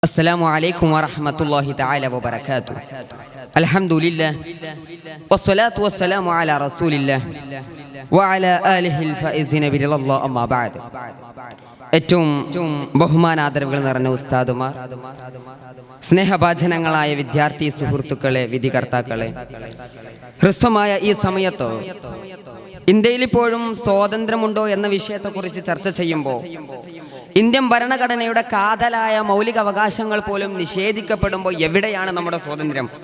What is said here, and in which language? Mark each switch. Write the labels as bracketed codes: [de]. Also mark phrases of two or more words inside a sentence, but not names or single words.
[ar] السلام عليكم ورحمة الله تعالى وبركاته. الحمد لله والصلاة والسلام على رسول الله وعلى آله الفائزين برضا الله. أما بعد. [ml] ഏറ്റവും ബഹുമാനാദരവുകൾ നിറഞ്ഞ ഉസ്താദുമാർ, സ്നേഹഭാജനങ്ങളായ വിദ്യാർത്ഥി സുഹൃത്തുക്കളെ, വിധികർത്താക്കളെ, ഹ്രസ്വമായ ഈ സമയത്ത് ഇന്ത്യയിൽ ഇപ്പോഴും സ്വാതന്ത്ര്യമുണ്ടോ എന്ന വിഷയത്തെക്കുറിച്ച് ചർച്ച ചെയ്യുമ്പോൾ ഇന്ത്യൻ ഭരണഘടനയുടെ കാതലായ മൗലിക അവകാശങ്ങൾ പോലും നിഷേധിക്കപ്പെടുമ്പോൾ എവിടെയാണ് നമ്മുടെ സ്വാതന്ത്ര്യം?